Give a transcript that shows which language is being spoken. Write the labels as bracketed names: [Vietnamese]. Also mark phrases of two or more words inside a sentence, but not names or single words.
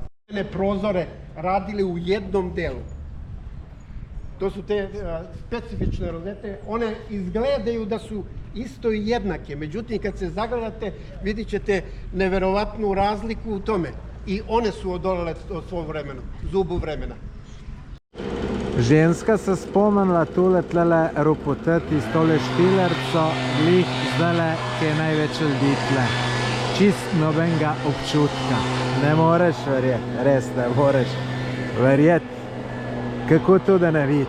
[Serbian] prozore radili u jednom delu. To su te specifične rozete. One izgledaju da su isto i jednake, međutim kad se zagledate vidit ćete neverovatnu razliku u tome. I one su odolele od svog vremena, zubu vremena. [Slovenian] Ženska se spomnila tole tlele ropotati s tole štilerco, glih zdajle, ki je največ ljudi tle. Čist nobenega občutka. Ne moreš verjeti, res ne moreš verjeti, kako to da ne vidi.